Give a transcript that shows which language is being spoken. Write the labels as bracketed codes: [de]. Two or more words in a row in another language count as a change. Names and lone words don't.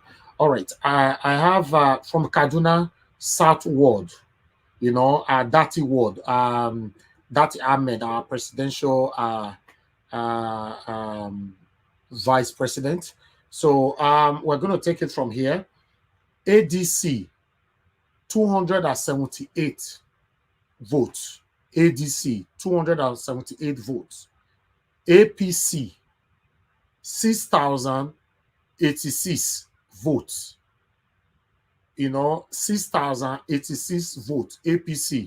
[en] All right, I have from Kaduna South Ward, Dati Ward, Dati Ahmed, our presidential vice president. So we're going to take it from here. ADC 278 votes. ADC 278 votes. APC 6,086 votes. 6,086 votes. APC.